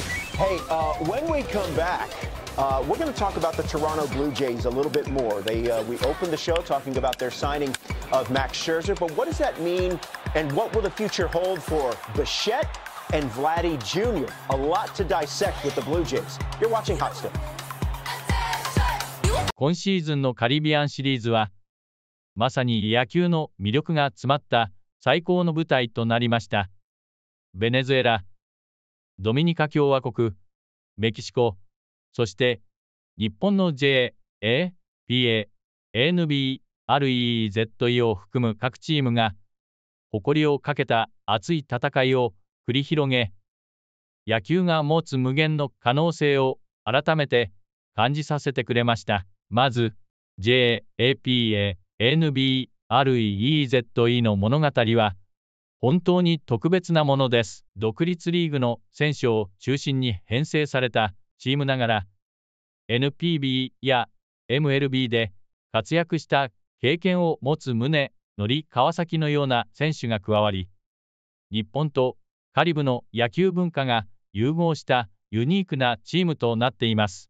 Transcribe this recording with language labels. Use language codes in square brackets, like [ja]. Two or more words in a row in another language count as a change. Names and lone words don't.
[en] Hey, when we come back, we're going to talk about the Toronto Blue Jays a little bit more. We opened the show talking about their signing of Max Scherzer, but what does that mean, and what will the future hold for Bichette and Vladdy Jr.? A lot to dissect with the Blue Jays. You're watching Hot Stove. [ja] 今シーズンのカリビアンシリーズは、まさに野球の魅力が詰まった最高の舞台となりました。ベネズエラ、ドミニカ共和国、メキシコ、そして日本の J、A、P、A、N、B、R-E-Z-E を含む各チームが誇りをかけた熱い戦いを繰り広げ、野球が持つ無限の可能性を改めて感じさせてくれました。まず J、A、P、A、N-B-R-E-Z-E の物語は本当に特別なものです。独立リーグの選手を中心に編成されたチームながら、NPB や MLB で活躍した経験を持つ宗則川崎のような選手が加わり、日本とカリブの野球文化が融合したユニークなチームとなっています。